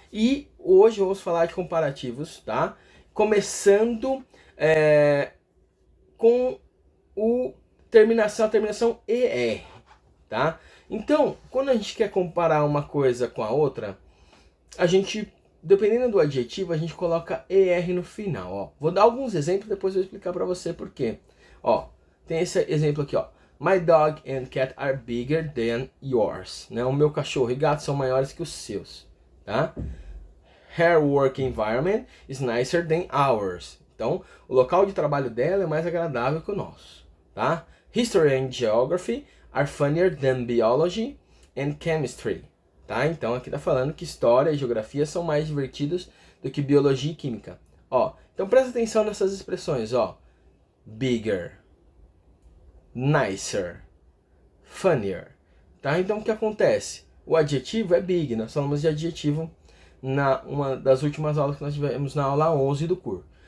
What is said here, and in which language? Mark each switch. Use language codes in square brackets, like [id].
[pt] E hoje vamos falar de comparativos, tá? Começando com a terminação ER, tá? Então, quando a gente quer comparar uma coisa com a outra, a gente, dependendo do adjetivo, a gente coloca ER no final, ó. Vou dar alguns exemplos, depois eu vou explicar pra você por quê. Ó, tem esse exemplo aqui, ó. [en] My dog and cat are bigger than yours. [pt] Né? O meu cachorro e gato são maiores que os seus, tá? [en] Her work environment is nicer than ours. [pt] Então, o local de trabalho dela é mais agradável que o nosso, tá? [en] History and geography are funnier than biology and chemistry. [pt] Tá? Então aqui tá falando que história e geografia são mais divertidos do que biologia e química. Ó, então presta atenção nessas expressões, ó. Bigger, nicer, funnier. Tá? Então o que acontece? O adjetivo é big, nós falamos de adjetivo na uma das últimas aulas que nós tivemos na aula 11 do curso.